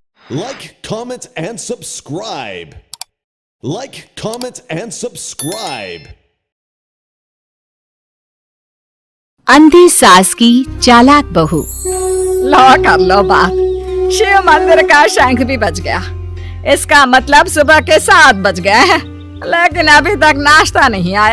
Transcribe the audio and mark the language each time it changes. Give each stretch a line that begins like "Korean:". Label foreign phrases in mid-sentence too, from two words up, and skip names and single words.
English: Like, comment, and subscribe. Like, comment, and subscribe.
Hindi: अंधी सास की चालाक बहू। लो कर लो बात। शिव मंदिर का शंख भी बज गया। इसका मतलब सुबह के 7 बज गए हैं, लेकिन अभी तक नाश्ता नहीं आया।